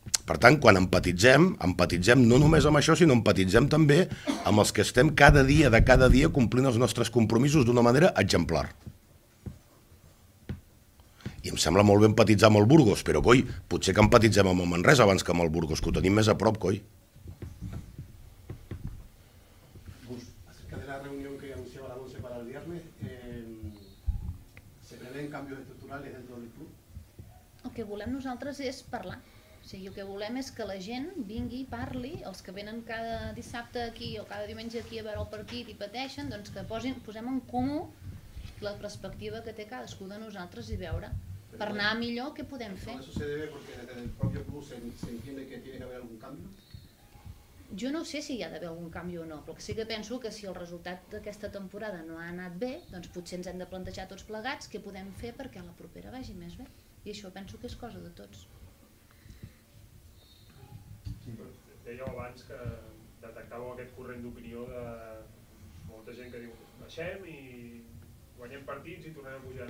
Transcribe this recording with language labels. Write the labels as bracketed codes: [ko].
[ca] Per tant, quan empatitzem no només amb això, sinó empatitzem també amb els que estem cada dia complint els nostres compromisos d'una manera exemplar. I em sembla molt bé empatitzar amb el Burgos, però, coi, potser que empatitzem amb el Manresa abans que amb el Burgos, que ho tenim més a prop, coi. [es] Acerca de la reunión que anunciaba la ONCE para el viernes, ¿se prevén cambios estructurales dentro del club? [ca] El que volem nosaltres és parlar. O sigui, el que volem és que la gent vingui, parli, els que venen cada dissabte aquí o cada diumenge aquí a veure el partit i pateixen, doncs que posem en comú la perspectiva que té cadascú de nosaltres i veure, per anar millor, què podem fer. [es] ¿Eso se debe porque desde el propio club se entiende que tiene que haber algún cambio? [ca] Jo no sé si hi ha d'haver algun canvi o no, però sí que penso que si el resultat d'aquesta temporada no ha anat bé, doncs potser ens hem de plantejar tots plegats què podem fer perquè la propera vagi més bé. I això penso que és cosa de tots. Dèieu abans que detectàveu aquest corrent d'opinió de molta gent que diu baixem i guanyem partits i tornem a pujar.